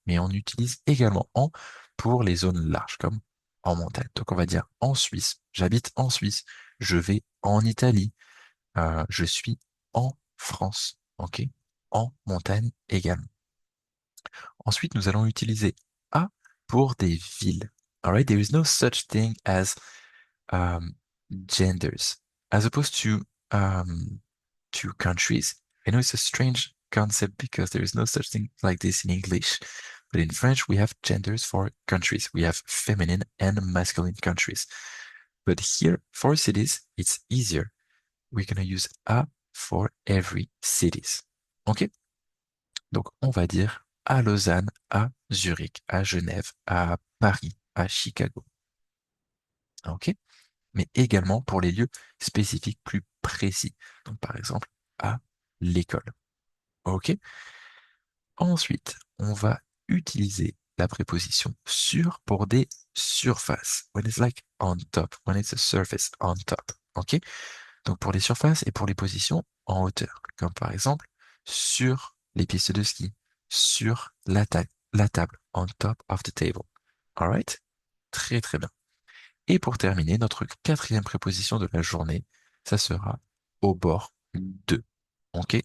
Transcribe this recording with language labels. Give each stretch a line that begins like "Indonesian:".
French: Mais on utilise également en pour les zones larges, comme en montagne. Donc on va dire en Suisse, j'habite en Suisse, je vais en Italie, je suis en France, ok? En montagne également. Ensuite, nous allons utiliser A pour des villes.
English: Alright, there is no such thing as um, genders, as opposed to countries. I know it's a strange concept because there is no such thing like this in English, but in French we have genders for countries. We have feminine and masculine countries. But here, for cities, it's easier. We're gonna use A for every cities. Okay?
French: Donc, on va dire à Lausanne, à Zurich, à Genève, à Paris, à Chicago. OK? Mais également pour les lieux spécifiques plus précis. Donc, par exemple, à l'école. OK? Ensuite, on va utiliser la préposition sur pour des surfaces.
English: When it's like on top, when it's a surface on top. OK?
French: Donc, pour les surfaces et pour les positions en hauteur. Comme par exemple, sur les pistes de ski, sur la table,
English: on top of the table. Alright?
French: Très très bien. Et pour terminer, notre quatrième préposition de la journée, ça sera au bord de. Ok?